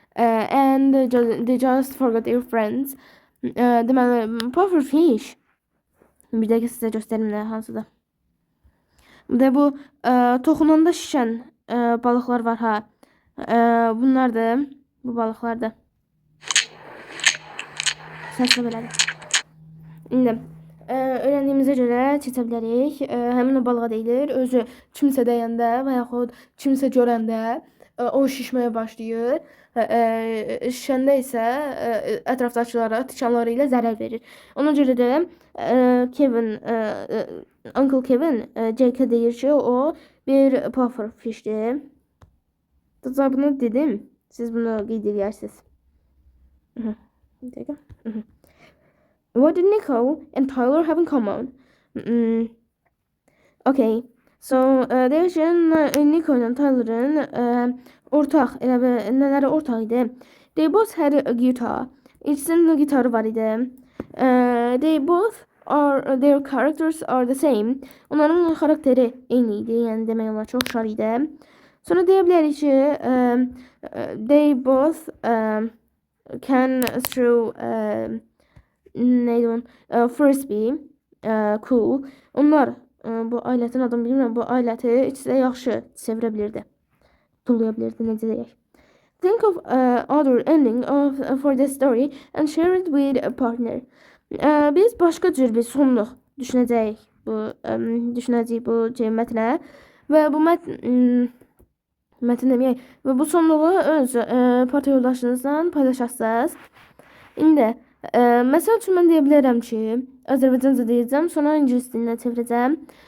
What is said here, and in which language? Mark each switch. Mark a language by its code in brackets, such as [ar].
[en] And they just forgot their friends. [az] Deməli, pufferfish. Bir dəqiqə sizə göstərim nə hansıdır. Bir de bu toxunanda şişən balıqlar var ha. Bunlardır. Bu balıqlardır. Səslə belədir. İndi öyrəndiyimizə görə keçə bilərik. Həmin o balığa deyilir. Özü kimsə dəyəndə və yaxud kimsə görəndə o şişməyə başlayır. Şişəndə isə ətrafdakılara, tikanları ilə zərər verir. Ona görə də Kevin, Uncle Kevin Jake'ə deyir ki, o bir puffer fishdir. Bunu dedim. Siz bunu qeyd edirsiniz. Bir dakika. [en] What did Nico and Tyler have in common? Okay. So, Nico and [az] Tyler'ın ortaq, nələri ortaq idi? [en] They both had a guitar. [az] İkisinin gitarı var idi. [en] They both are, their characters are the same. [az] Onların xarakteri eyni idi. Yəni demək olar çox oxşar idi. Sonra deyə bilərik ki, [en] they both can throw [az] neydi onun? [en] Frisbee, cool. [az] Onlar bu alətin adını bilmirəm. Bu aləti ikisi də yaxşı çevirə bilirdi. Tullaya bilirdi, necə deyək. [en] Think of other ending for this story and share it with a partner. [az] Biz başqa cür bir sonluq düşünəcəyik bu mətnə və bu mətn deməyək və bu sonluğu öz parti yoldaşınızla paylaşasınız. İndi məsəl üçün mən deyə bilərəm ki, Azərbaycanca deyəcəm, sonra ingilis dilinə çevirəcəm.